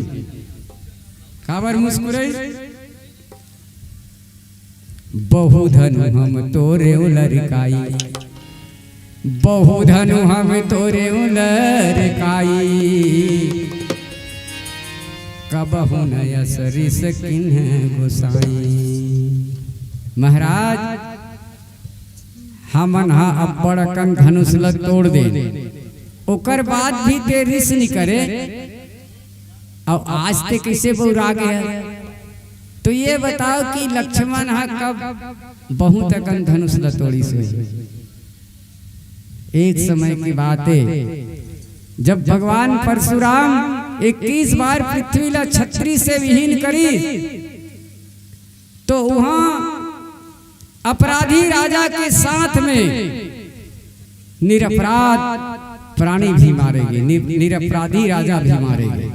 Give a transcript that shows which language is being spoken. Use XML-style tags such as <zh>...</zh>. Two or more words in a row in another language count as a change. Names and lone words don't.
<hne>काबर मुस्कुराई?</hne> <awa>बहुधनु हम तोरे लड़काई, बहुधनु हम तोरे लड़काई, कबहु नय सरिस किन्ह गोसाई।</awa> <hne>महाराज हमन अब बड़कन धनुष ल तोड़ दे, ओकर बाद भी ते रिस नहीं करे, और आज ते कैसे बौरा गया। तो ये बताओ कि लक्ष्मण कब बहुत अकन धनुष ल तोड़ी से। एक समय की बात है जब भगवान परशुराम 21 बार पृथ्वी ला छत्री से विहीन करी, तो वहां अपराधी राजा के साथ में निरपराध प्राणी भी मारे गए, निरपराधी राजा भी मारे गए।</hne>